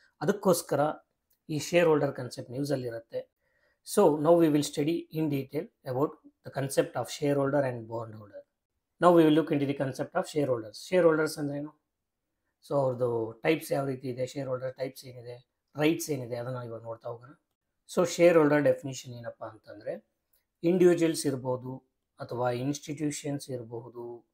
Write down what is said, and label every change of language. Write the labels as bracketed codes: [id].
[kn] ಅದಕ್ಕೋಸ್ಕರ ಈ share holder concept ನ್ಯೂಸಲ್ಲಿರುತ್ತೆ. [en] So now we will study in detail about the concept of shareholder and bondholder. Now we will look into the concept of shareholders. [kn] Shareholders ಅಂದ್ರೆ ಏನು, so ಅವ್ರದ್ದು types ಯಾವ ರೀತಿ ಇದೆ, share holder types ಏನಿದೆ, rights ಏನಿದೆ ಅದನ್ನು ಇವಾಗ ನೋಡ್ತಾ ಹೋಗೋಣ. ಸೊ ಶೇರ್ ಹೋಲ್ಡರ್ ಡೆಫಿನಿಷನ್ ಏನಪ್ಪ ಅಂತಂದರೆ, ಇಂಡಿವಿಜುವಲ್ಸ್ ಇರ್ಬೋದು ಅಥವಾ ಇನ್ಸ್ಟಿಟ್ಯೂಷನ್ಸ್ ಇರಬಹುದು.